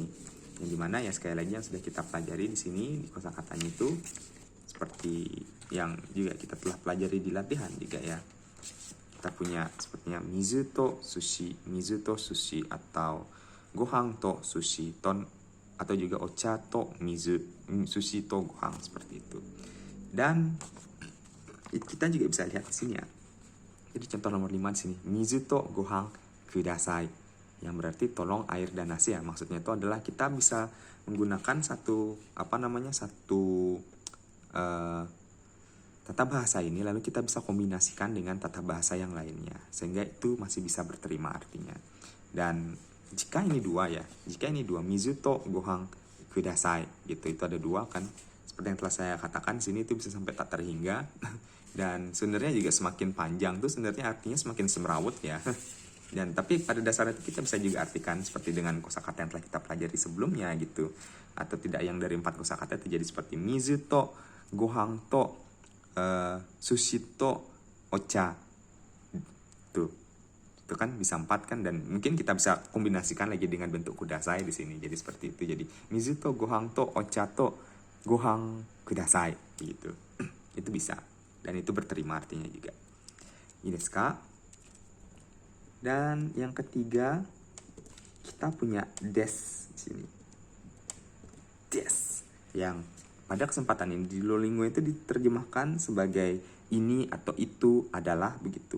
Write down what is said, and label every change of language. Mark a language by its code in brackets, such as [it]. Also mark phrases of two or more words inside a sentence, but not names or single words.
[id] Yang dimana ya sekali lagi yang sudah kita pelajari di sini di kosakatanya itu seperti yang juga kita telah pelajari di latihan juga ya. Kita punya sepertinya [ja] 水と寿司 [id] atau [ja] ご飯と寿司と, [id] atau juga [ja] お茶と水、寿司とご飯, [id] seperti itu. Dan kita juga bisa lihat di sini ya. Jadi contoh nomor 5 di sini, [ja] 水とご飯ください, [id] yang berarti tolong air dan nasi ya. Maksudnya itu adalah kita bisa menggunakan satu tata bahasa ini, lalu kita bisa kombinasikan dengan tata bahasa yang lainnya, sehingga itu masih bisa berterima artinya. Dan jika ini dua ya, [ja] 水とご飯ください [id] gitu, itu ada dua kan, seperti yang telah saya katakan di sini itu bisa sampai tak terhingga. Dan sebenarnya juga semakin panjang tuh sebenarnya artinya semakin semrawut ya. Dan tapi pada dasarnya itu kita bisa juga artikan seperti dengan kosakata yang telah kita pelajari sebelumnya gitu, atau tidak yang dari 4 kosakata itu jadi seperti [ja] 水とご飯と寿司とお茶 [id] tuh. Itu kan bisa 4 kan, dan mungkin kita bisa kombinasikan lagi dengan bentuk kudasai di sini. Jadi seperti itu. Jadi [ja] 水とご飯とお茶とご飯ください [id] gitu. Itu bisa, dan itu berterima artinya juga. [ja] Ini ですか? [id] Dan yang ketiga kita punya des di sini. Des yang pada kesempatan ini di Duolingo itu diterjemahkan sebagai ini atau itu adalah begitu.